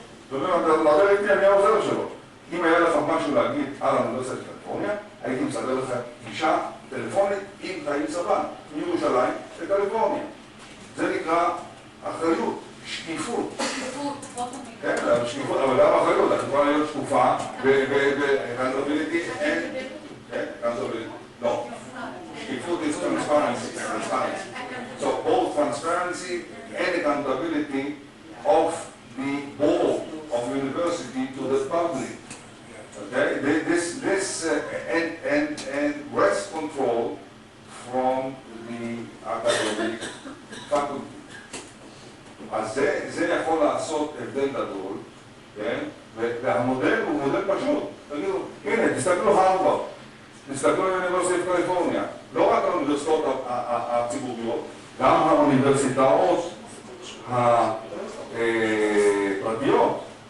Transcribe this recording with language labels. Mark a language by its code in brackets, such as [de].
[he] זאת אומרת, אתה מדבר איתי, אני העוזר שלו. אם היה לך משהו להגיד על האוניברסיטת של קליפורניה, הייתי מסדר לך פגישה טלפונית עם חיים סבן, מירושלים לקליפורניה. זה נקרא אחריות, שקיפות. כן, שקיפות, אבל גם אחריות, את יכולה להיות שקופה, ו-accountability אין, כן, accountability, לא. [en] שקיפות is transparency. So both transparency and accountability of the board of university to the public. Okay, and rest control from the academic faculty. [he] אז זה יכול לעשות הבדל גדול, כן? והמודל הוא מודל פשוט. תגידו, הנה, תסתכלו הרווארד, תסתכלו באוניברסיטת קליפורניה, לא רק האוניברסיטאות הציבוריות, גם האוניברסיטאות הפרטיות.